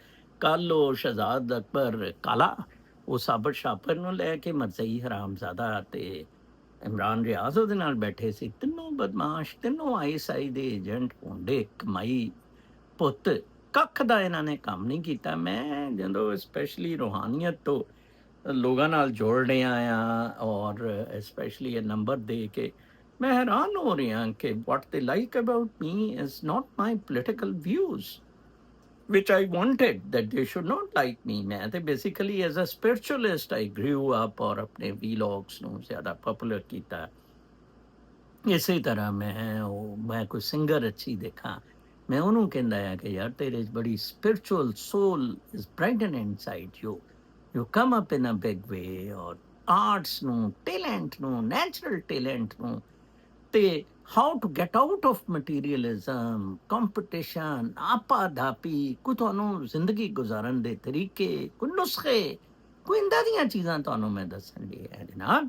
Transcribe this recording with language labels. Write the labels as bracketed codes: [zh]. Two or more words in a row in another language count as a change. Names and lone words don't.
[pa] ਕੱਲ ਉਹ ਸ਼ਹਜ਼ਾਦ ਅਕਬਰ ਕਾਲਾ, ਉਹ ਸਾਬਰ ਸ਼ਾਪਰ ਨੂੰ ਲੈ ਕੇ ਮਰਜ਼ਈ ਹਰਾਮਜ਼ਾਦਾ ਤੇ ਇਮਰਾਨ ਰਿਆਜ਼ ਉਹਦੇ ਨਾਲ ਬੈਠੇ ਸੀ, ਤਿੰਨੋਂ ਬਦਮਾਸ਼, ਤਿੰਨੋਂ ISI ਦੇ ਏਜੰਟ ਹੁੰਦੇ ਕਮਾਈ ਪੁੱਤ। ਕੱਖ ਦਾ ਇਹਨਾਂ ਨੇ ਕੰਮ ਨਹੀਂ ਕੀਤਾ। ਮੈਂ ਜਦੋਂ ਸਪੈਸ਼ਲੀ ਰੂਹਾਨੀਅਤ ਤੋਂ ਲੋਕਾਂ ਨਾਲ ਜੋੜ ਰਿਹਾ ਆ, ਔਰ ਸਪੈਸ਼ਲੀ ਇਹ ਨੰਬਰ ਦੇ ਕੇ ਮੈਂ ਹੈਰਾਨ ਹੋ ਰਿਹਾ ਕਿ [en] what they like about me is not my political views which I wanted that they should not like me. [pa] ਮੈਂ ਤੇ [en] basically as a spiritualist I grew up, [pa] ਔਰ ਆਪਣੇ vlogs ਨੂੰ ਜ਼ਿਆਦਾ ਪਪੂਲਰ ਕੀਤਾ। ਇਸੇ ਤਰ੍ਹਾਂ ਮੈਂ ਕੋਈ ਸਿੰਗਰ ਅੱਛੀ ਦੇਖਾਂ, ਮੈਂ ਉਹਨੂੰ ਕਹਿੰਦਾ ਆ ਕਿ ਯਾਰ ਤੇਰੇ 'ਚ ਬੜੀ [en] spiritual soul is brightened inside you, you come up in a big way। [pa] ਔਰ ਆਰਟਸ ਨੂੰ, ਟੈਲੈਂਟ ਨੂੰ, [en] natural talent [pa] ਨੂੰ, ਤੇ [en] how to get out of materialism, [pa] ਕੰਪੀਟੀਸ਼ਨ, ਆਪਾ ਧਾਪੀ, ਕੋਈ ਤੁਹਾਨੂੰ ਜ਼ਿੰਦਗੀ ਗੁਜ਼ਾਰਨ ਦੇ ਤਰੀਕੇ, ਕੋਈ ਨੁਸਖੇ, ਕੋਈ ਇੰਦਾਂ ਦੀਆਂ ਚੀਜ਼ਾਂ ਤੁਹਾਨੂੰ ਮੈਂ ਦੱਸਣ ਦੀ ਹੈ ਜਨਾਬ।